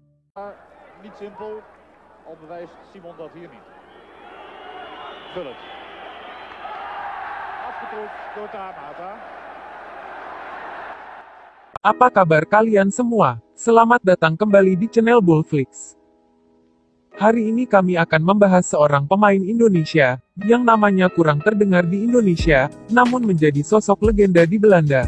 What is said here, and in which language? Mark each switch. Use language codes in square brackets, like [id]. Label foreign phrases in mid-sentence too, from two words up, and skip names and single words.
[nl] Maar niet simpel, al bewijst Simon dat hier niet. Gullit. Afgetroefd door Tamata. [id] Apa kabar kalian semua? Selamat datang kembali di channel Bullflix. Hari ini kami akan membahas seorang pemain Indonesia, yang namanya kurang terdengar di Indonesia, namun menjadi sosok legenda di Belanda.